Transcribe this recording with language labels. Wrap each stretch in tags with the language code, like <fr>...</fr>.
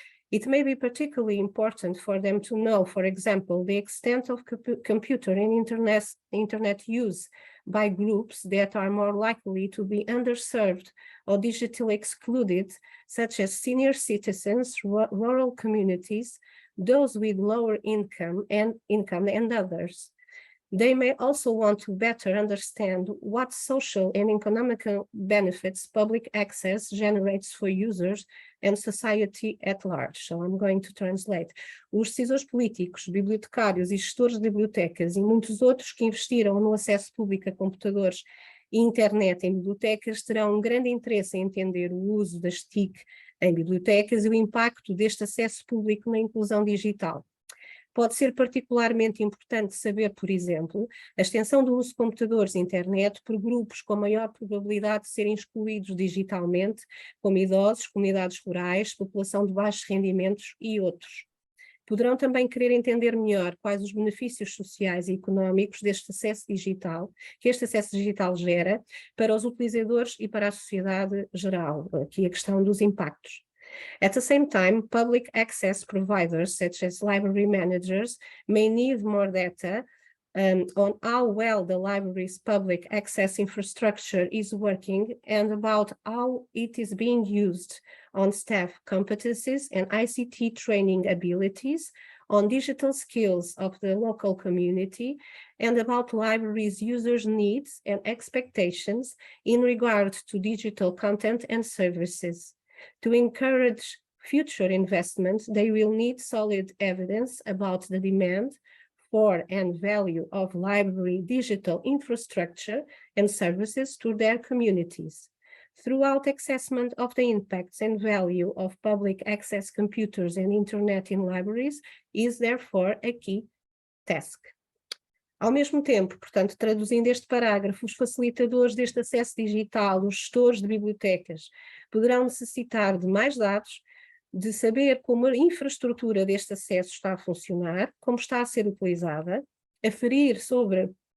<en>It may be particularly important for them to know, for example, the extent of computer and internet use by groups that are more likely to be underserved or digitally excluded, such as senior citizens, rural communities, those with lower income and others. They may also want to better understand what social and economic benefits public access generates for users and society at large. So I'm going to translate.</en> <pt>Os decisores políticos, bibliotecários e gestores de bibliotecas e muitos outros que investiram no acesso público a computadores e internet em bibliotecas terão um grande interesse em entender o uso das TIC em bibliotecas e o impacto deste acesso público na inclusão digital. Pode ser particularmente importante saber, por exemplo, a extensão do uso de computadores e internet por grupos com maior probabilidade de serem excluídos digitalmente, como idosos, comunidades rurais, população de baixos rendimentos e outros. Poderão também querer entender melhor quais os benefícios sociais e económicos deste acesso digital, que este acesso digital gera para os utilizadores e para a sociedade geral. Aqui a questão dos impactos.</pt> <en>At the same time, public access providers, such as library managers, may need more data on how well the library's public access infrastructure is working and about how it is being used on staff competencies and ICT training abilities, on digital skills of the local community, and about libraries' users' needs and expectations in regard to digital content and services. To encourage future investment, they will need solid evidence about the demand for and value of library digital infrastructure and services to their communities. Throughout assessment of the impacts and value of public access computers and internet in libraries is therefore a key task.</en> <pt>Ao mesmo tempo, portanto, traduzindo este parágrafo, os facilitadores deste acesso digital, os gestores de bibliotecas, poderão necessitar de mais dados, de saber como a infraestrutura deste acesso está a funcionar, como está a ser utilizada, aferir sobre</pt>